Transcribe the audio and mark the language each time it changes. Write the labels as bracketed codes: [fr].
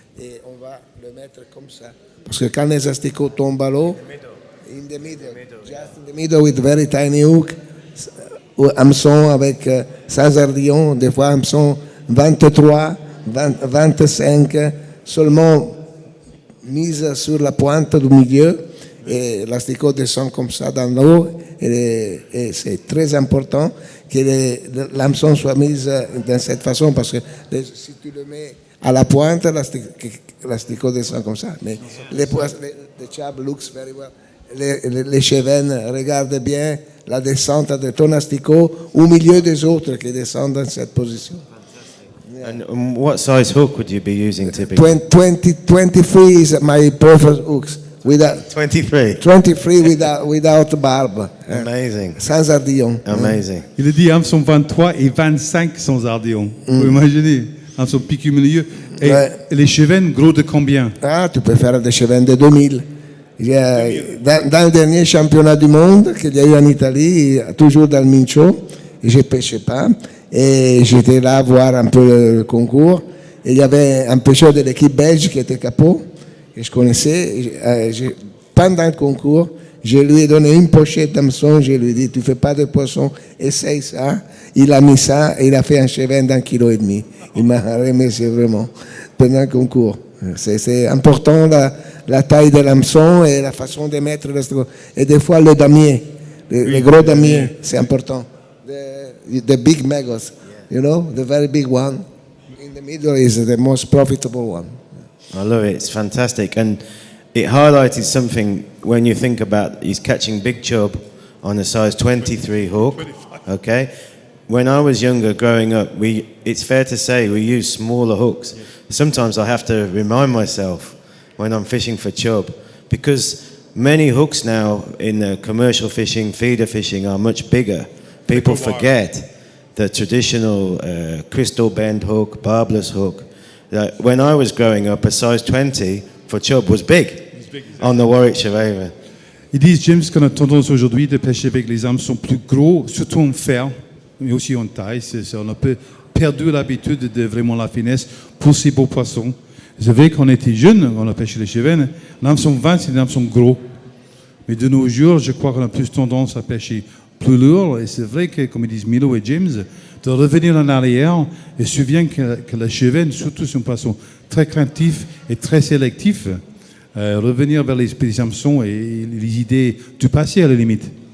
[fr] Et on va le mettre comme ça. Parce que quand les asticots tombent à l'eau, [en] in the middle, just in the middle with very tiny hook, [fr] hameçon avec sans ardillon, des fois hameçon 23, 25, seulement mise sur la pointe du milieu. Et l'asticot descend comme ça dans l'eau. Et c'est très important que l'hameçon soit mise de cette façon parce que si tu le mets à la pointe, l'asticot descend comme ça. Mais les [en] chab looks very well. [fr] Les chevennes regardent bien la descente de ton asticot au milieu des autres qui descendent dans cette position. [en] And what size hook would you be using typically? 23 is my preferred hooks. 23 without barbe. Amazing. [fr] Sans ardillon. [en] Amazing. [fr] Il a dit hameçon 23 et 25 sans ardillon. Vous imaginez, hameçon pique au milieu. Et les chevens gros de combien? Ah, tu peux faire des chevens de 2000. Dans le dernier championnat du monde qu'il y a eu en Italie, toujours dans le Mincio, je ne pêchais pas. Et j'étais là voir un peu le concours. Et il y avait un pêcheur de l'équipe belge qui était capot, que je connaissais. Pendant le concours, je lui ai donné une pochette d'hameçon. Je lui ai dit, tu ne fais pas de poisson, essaye ça. Il a mis ça et il a fait un cheven d'1,5 kg. Il m'a remercié vraiment pendant le concours. C'est important la taille de l'hameçon et la façon de mettre le stroke. Et des fois le damier, le gros damier, c'est important. [en] The big maggots, you know, the very big one. In the middle is the most profitable one. I love it. It's fantastic. And it highlighted something when you think about he's catching big chub on a size 23 hook. Okay? When I was younger, growing up, it's fair to say we use smaller hooks. Sometimes I have to remind myself when I'm fishing for chub, because many hooks now in commercial fishing, feeder fishing, are much bigger. People forget the traditional crystal bend hook, barbless hook. When I was growing up, a size 20 for chub was big on the Warwickshire Raven. [fr] Ils disent, James, qu'on a tendance aujourd'hui de pêcher avec les hameçons plus gros, surtout en fer, mais aussi en taille. On a perdu l'habitude de vraiment la finesse pour ces beaux poissons. C'est vrai qu'on était jeunes, on a pêché les chevens, l'hameçon 20, c'est un hameçon gros. Mais de nos jours, je crois qu'on a plus tendance à pêcher plus lourd. Et c'est vrai que, comme ils disent Milo et James, de revenir en arrière, et se souvient que la chevenne, surtout c'est un poisson très craintif et très sélectif, revenir vers les hameçons et les idées du passé à la limite.